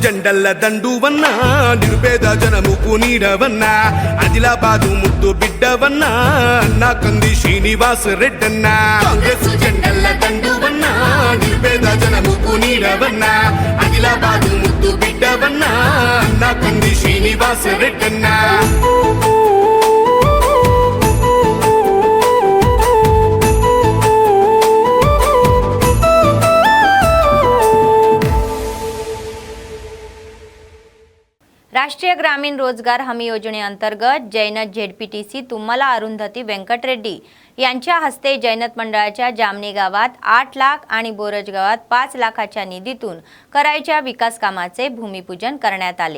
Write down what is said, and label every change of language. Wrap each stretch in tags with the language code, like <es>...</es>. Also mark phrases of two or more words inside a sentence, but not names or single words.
<te>జెండల్ల దండువన్నా నిరుపేద జనముకు నీడవన్నా ఆదిలాబాదు ముద్దు బిడ్డవన్నా అన్నా కంది శ్రీనివాస్ రెడ్డన్నా కాంగ్రెస్ జెండల దండువన్నా నిరుపేద జనముకు నీడవన్నా ఆదిలాబాదు ముద్దు బిడ్డవన్నా అన్నా కంది శ్రీనివాస్ రెడ్డన్నా</te> <mr>राष्ट्रीय ग्रामीण रोजगार हमी योजनेअंतर्गत जैनत झेडपीटीसी तुम्हाला अरुंधती व्यंकटरेड्डी यांच्या हस्ते जैनत मंडळाच्या जामणी गावात 8 लाख आणि बोरज गावात 5 लाखाच्या निधीतून करायच्या विकास कामाचे भूमिपूजन करण्यात आले।</mr>